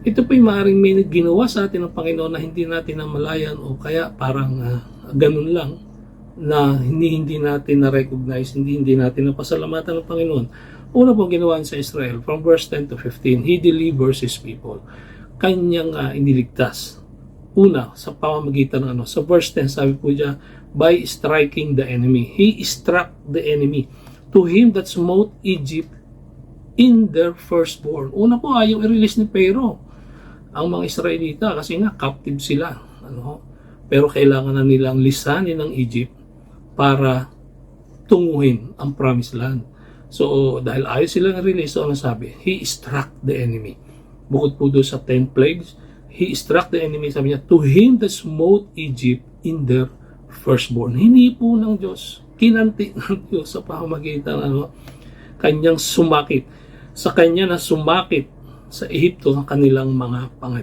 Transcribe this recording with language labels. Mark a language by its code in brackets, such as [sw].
[tl] Ito po yung maaaring may ginawa sa atin ng Panginoon na hindi natin namalayan o kaya parang ganun lang na hindi natin na-recognize, hindi natin napasalamatan ng Panginoon. Una pong ginawa sa Israel, [en] from verse 10 to 15, He delivers His people. [tl] Kanyang iniligtas. Una, sa pamamagitan ng sa verse 10, sabi po niya, [en] by striking the enemy. He struck the enemy. To Him that smote Egypt in their firstborn. [tl] Una po, ayaw i-release ni Pharaoh ang mga Israelita kasi nga captive sila. Pero kailangan na nilang lisanin ng Egypt para tunguhin ang promised land. So, dahil ayaw silang release, so ano sabi? [en] He struck the enemy. [tl] Bukod po doon sa [en] 10 plagues, He struck the enemy. [tl] Sabi niya, [en] to Him that smote Egypt in their firstborn. [tl] Hindi po ng Diyos. Kinanti ng Diyos sa pamamagitan kanyang sumakit. Sa kanya na sumakit sa Ehipto ang kanilang mga pangay.